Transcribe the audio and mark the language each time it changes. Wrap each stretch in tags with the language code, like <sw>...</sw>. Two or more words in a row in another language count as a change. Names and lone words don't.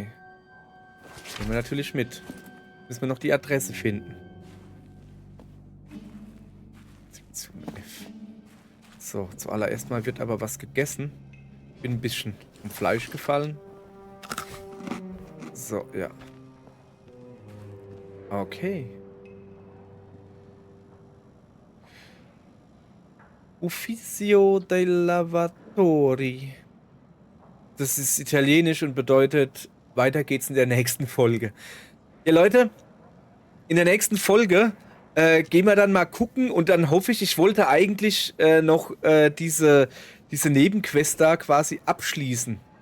<de>Nehmen wir natürlich mit. Müssen wir noch die Adresse finden. Sektion F. So, zuallererst mal wird aber was gegessen. Bin ein bisschen vom Fleisch gefallen. So, ja. Okay.</de> <it>Ufficio dei Lavatori.</it> <de>Das ist italienisch und bedeutet, weiter geht's in der nächsten Folge. Ja, Leute, in der nächsten Folge gehen wir dann mal gucken und dann hoffe ich, ich wollte eigentlich noch diese Nebenquest da quasi abschließen.</de>